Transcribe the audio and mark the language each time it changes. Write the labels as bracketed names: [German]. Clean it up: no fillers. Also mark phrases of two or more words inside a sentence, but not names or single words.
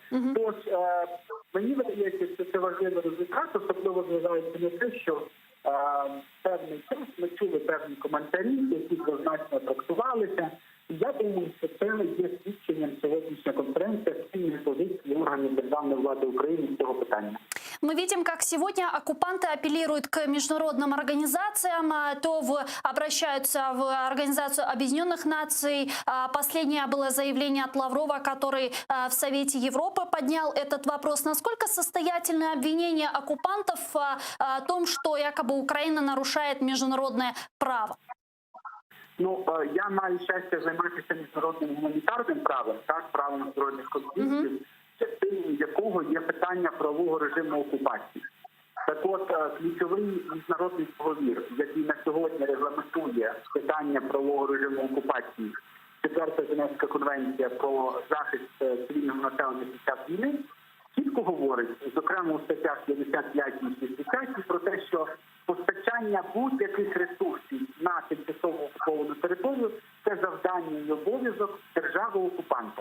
[Ukrainian] Тож, мені видається, що це важливий результат, особливо зважаючи на те, що певний час ми чули певні коментарі, які однозначно трактувалися. Я думаю, що це є свідченням сьогоднішня конференція спільної позиції органів державної влади України з цього питання. [Russian] Мы видим, как сегодня оккупанты апеллируют к международным организациям, обращаются в Организацию Объединенных Наций. Последнее было заявление от Лаврова, который в Совете Европы поднял этот вопрос. Насколько состоятельны обвинения оккупантов о том, что якобы Украина нарушает международное право? [Ukrainian] Ну, я маю щастя займатися міжнародним гуманітарним правом, так, правом збройних конфліктів, частиною якого є питання правового режиму окупації. Так от, ключовий міжнародний договір, який на сьогодні регламентує питання правового режиму окупації, 4-та Женевська конвенція про захист цивільного населення під час війни, чітко говорить, зокрема у статтях 55 і 60, про те, що постачання будь-яких ресурсів на тимчасово окуповану територію – це завдання і обов'язок держави-окупанта.